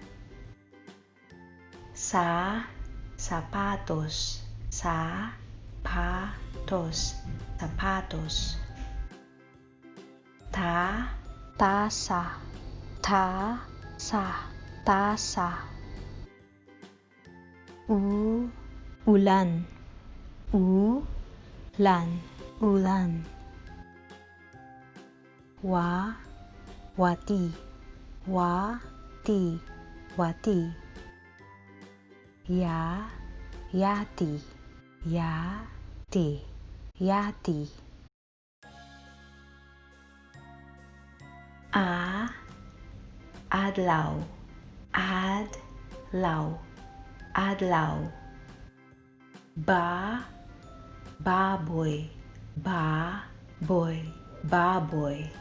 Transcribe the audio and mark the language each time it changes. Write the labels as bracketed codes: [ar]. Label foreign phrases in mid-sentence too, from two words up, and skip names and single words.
[ceb] Sapatos, sapatos, sapatos. Tasa, tasa, tasa. Ulan, ulan, ulan. Wati, wati, wati. Yati, yati, yati. Adlaw, adlaw, adlaw. Baboy, baboy, baboy.